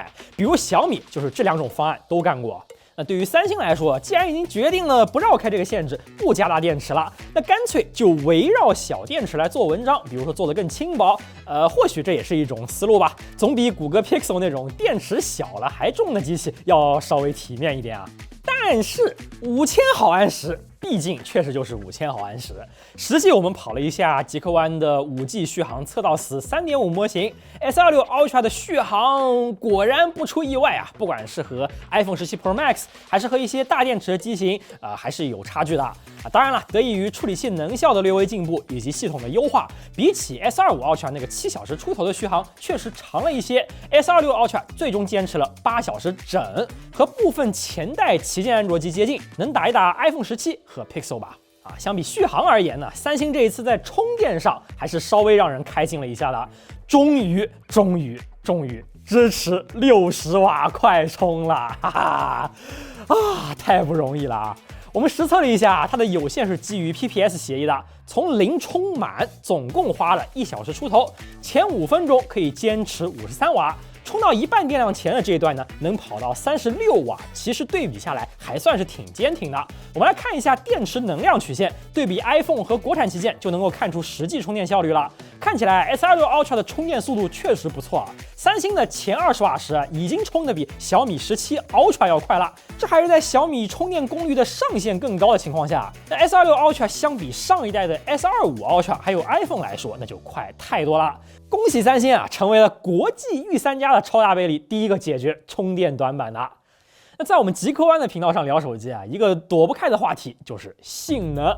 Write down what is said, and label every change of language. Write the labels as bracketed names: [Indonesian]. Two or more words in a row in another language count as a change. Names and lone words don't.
[Chinese] 比如小米就是這2種方案都幹過。那對於三星來說，既然已經決定了不繞開這個限制，不加大電池了，那乾脆就圍繞小電池來做文章，比如說做得更輕薄，或許這也是一種思路吧，總比谷歌 Pixel 那種電池小了還重的機器要稍微體面一點但是5000毫安時畢竟確實就是5000毫安時。實際我們跑了一下極客灣的5G 續航測到死 3.5 模型 ，S26 Ultra 的續航果然不出意外不管是和 iPhone 17 Pro Max 還是和一些大電池的機型還是有差距的當然了，得益於處理器能效的略微進步以及系統的優化，比起 S25 Ultra 那個7小時出頭的續航確實長了一些。S26 Ultra 最終堅持了8小時整，和部分前代旗艦安卓機接近，能打一打 iPhone 17和 Pixel 吧。相比續航而言呢，三星這一次在充電上還是稍微讓人開心了一下的，終於支持60瓦快充了，哈哈太不容易了我們實測了一下，它的有線是基於 PPS 協議的，從零充滿總共花了1小時出頭，前5分鐘可以堅持53瓦。充到一半電量前的這一段呢，能跑到36瓦，其實對比下來還算是挺堅挺的。我們來看一下電池能量曲線，对比 iPhone 和國產旗艦就能夠看出實際充電效率了。看起來 S26 Ultra 的充電速度確實不錯三星的前20瓦時已經充得比小米17 Ultra 要快了，這還是在小米充電功率的上限更高的情況下。那 S26 Ultra 相比上一代的 S25 Ultra 還有 iPhone 來說，那就快太多了。恭喜三星成為了國際御三家的超大杯裡第一個解決充電短板的。那在我們極客灣的頻道上聊手機一個躲不開的話題就是性能。